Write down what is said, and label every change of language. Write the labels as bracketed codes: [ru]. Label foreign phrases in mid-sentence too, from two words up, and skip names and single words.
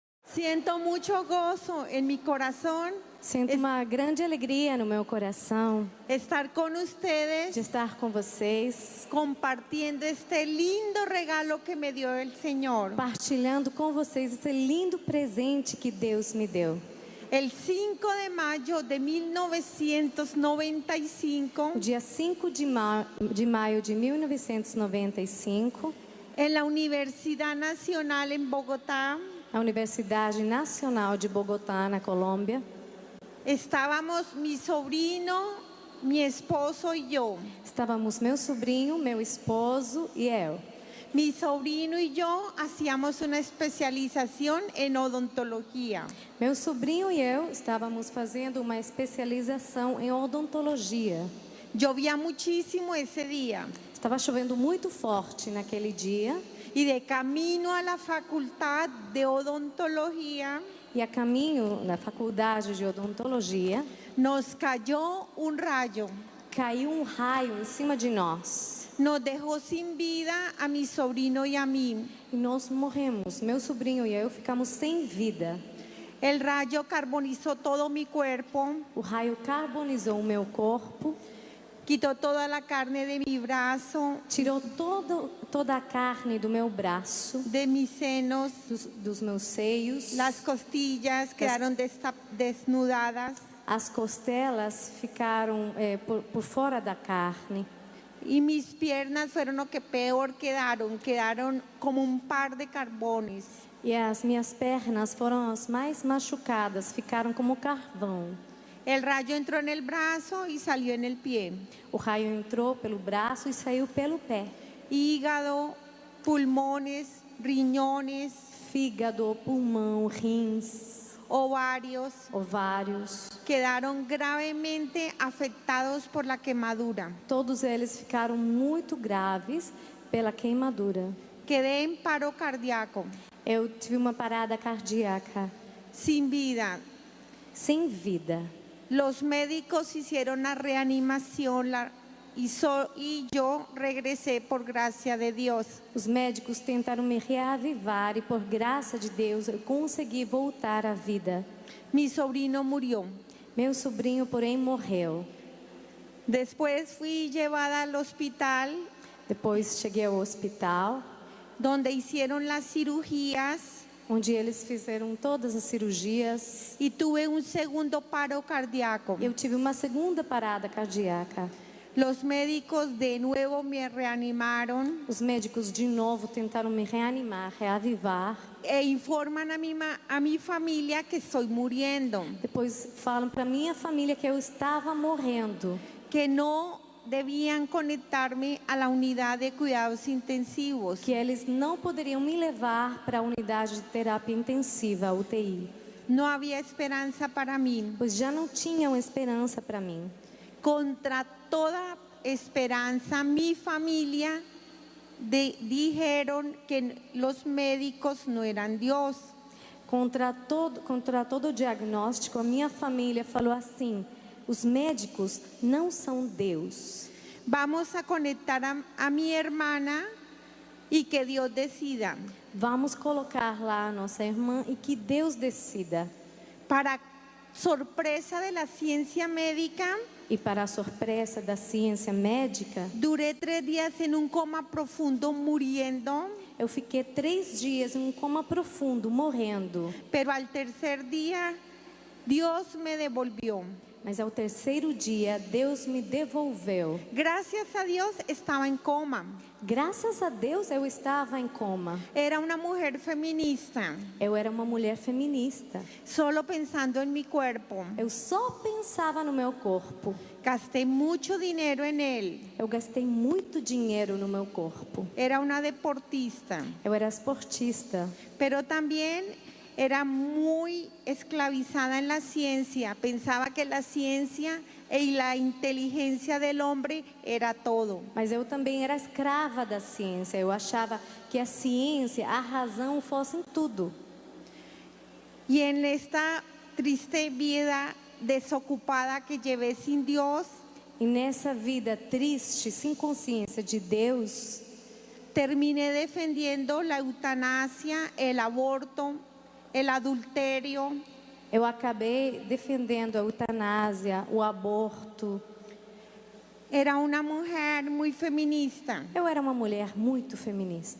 [es] Siento mucho gozo en mi corazón [pt] Sinto uma grande alegria no meu coração [es] estar con ustedes [pt] de estar com vocês, [es] compartiendo este lindo regalo que me dio el Señor. [pt] partilhando com vocês esse lindo presente que Deus me deu. [es] El 5 de mayo de 1995, [pt] O dia 5 de maio de 1995, [es] en la Universidad Nacional en Bogotá, [pt] a Universidade Nacional de Bogotá, na Colômbia, [es] estábamos mi sobrino, mi esposo y yo. [pt] estávamos meu sobrinho, meu esposo e eu. [es] Mi sobrino y yo hacíamos una especialización en odontología. [pt] Meu sobrinho e eu estávamos fazendo uma especialização em odontologia. [es] Llovía muchísimo ese día [pt] Estava chovendo muito forte naquele dia [es] y de camino a la facultad de odontología [pt] e a caminho na faculdade de odontologia [es] nos cayó un rayo. [pt] caiu um raio em cima de nós [es] Nos dejó sin vida a mi sobrino y a mí. [pt] e nós morremos. Meu sobrinho e eu ficamos sem vida. [es] El rayo carbonizó todo mi cuerpo, [pt] O raio carbonizou o meu corpo, [es] quitó toda la carne de mi brazo, [pt] tirou toda a carne do meu braço, [es] de mis senos. [pt] dos meus seios. [es] Las costillas quedaron desnudadas [pt] As costelas ficaram por fora da carne. [es] y mis piernas fueron lo que peor quedaron como un par de carbones. [pt] E as minhas pernas foram as mais machucadas, ficaram como carvão. [es] El rayo entró en el brazo y salió en el pie. [pt] O raio entrou pelo braço e saiu pelo pé. [es] Hígado, pulmones, riñones, [pt] Fígado, pulmão, rins, [es] ovarios [pt] ovários, [es] quedaron gravemente afectados por la quemadura. [pt] todos eles ficaram muito graves pela queimadura. [es] Quedé en paro cardíaco, [pt] Eu tive uma parada cardíaca, [es] sin vida. [pt] sem vida. [es] Los médicos hicieron la reanimación y yo regresé por gracia de Dios. [pt] Os médicos tentaram me reavivar e por graça de Deus eu consegui voltar à vida. [es] Mi sobrino murió. [pt] Meu sobrinho, porém, morreu. [es] Después fui llevada al hospital [pt] Depois cheguei ao hospital, [es] donde hicieron las cirugías [pt] onde eles fizeram todas as cirurgias. [es] y tuve un segundo paro cardíaco. [pt] Eu tive uma segunda parada cardíaca. [es] Los médicos de nuevo me reanimaron [pt] Os médicos de novo tentaram me reanimar, reavivar. [es] e informan a mi familia que estoy muriendo, [pt] Depois falam para minha família que eu estava morrendo, [es] que no debían conectarme a la unidad de cuidados intensivos. [pt] que eles não poderiam me levar para a unidade de terapia intensiva, a UTI, [es] No había esperanza para mí. [pt] pois já não tinham esperança para mim. [es] Contra toda esperanza, mi familia dijeron que los médicos no eran Dios. [pt] Contra todo o diagnóstico, a minha família falou assim: os médicos não são Deus. [es] Vamos a conectar a mi hermana y que Dios decida. [pt] Vamos colocar lá a nossa irmã e que Deus decida. [es] Para sorpresa de la ciencia médica, [pt] E para a surpresa da ciência médica, [es] duré 3 días en un coma profundo muriendo, [pt] eu fiquei 3 dias em um coma profundo, morrendo. [es] pero al tercer día Dios me devolvió. [pt] Mas ao terceiro dia, Deus me devolveu. [es] Gracias a Dios estaba en coma. [pt] Graças a Deus eu estava em coma. [es] Era una mujer feminista, [pt] Eu era uma mulher feminista. [es] solo pensando en mi cuerpo. [pt] Eu só pensava no meu corpo. [es] Gasté mucho dinero en él. [pt] Eu gastei muito dinheiro no meu corpo. [es] Era una deportista, [pt] Eu era esportista. [es] pero también era muy esclavizada en la ciencia. Pensaba que la ciencia y la inteligencia del hombre era todo. [pt] Mas eu também era escrava da ciência. Eu achava que a ciência, a razão fossem tudo. [es] Y en esta triste vida desocupada que llevé sin Dios, [pt] E nessa vida triste, sem consciência de Deus, [es] terminé defendiendo la eutanasia, el aborto el adulterio. [pt] Eu acabei defendendo a eutanásia, o aborto. [es] Era una mujer muy feminista [pt] Eu era uma mulher muito feminista.